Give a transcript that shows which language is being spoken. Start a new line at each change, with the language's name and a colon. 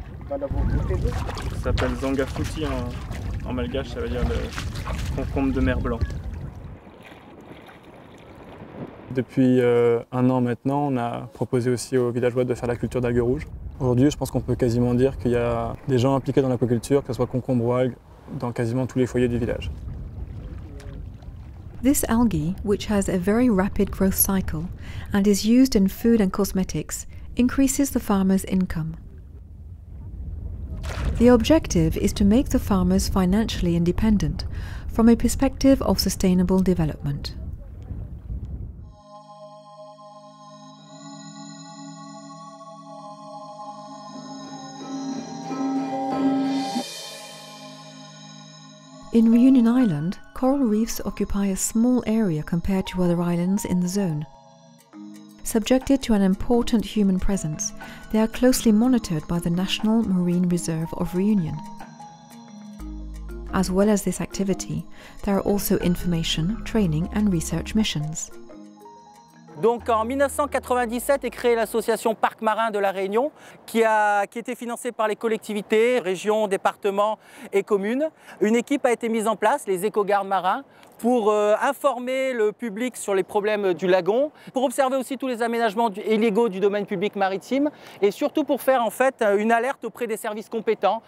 French: Ça s'appelle zangafuti en malgache, ça veut dire le concombre de mer blanc. Depuis 1 an maintenant, on a proposé aussi aux villageois de faire la culture d'algues rouges. Aujourd'hui, je pense qu'on peut quasiment dire qu'il y a des gens impliqués dans l'aquaculture, que ce soit concombre ou algues, dans quasiment tous les foyers du village.
English: This algae, which has a very rapid growth cycle and is used in food and cosmetics, increases the farmer's income. The objective is to make the farmers financially independent from a perspective of sustainable development. In Réunion Island, coral reefs occupy a small area compared to other islands in the zone. Subjected to an important human presence, they are closely monitored by the National Marine Reserve of Réunion. As well as this activity, there are also information, training and research missions.
French: Donc en 1997 est créée l'association Parc Marin de la Réunion qui était financée par les collectivités, régions, départements et communes. Une équipe a été mise en place, les éco-gardes marins, pour informer le public sur les problèmes du lagon, pour observer aussi tous les aménagements illégaux du domaine public maritime et surtout pour faire en fait une alerte auprès des services compétents.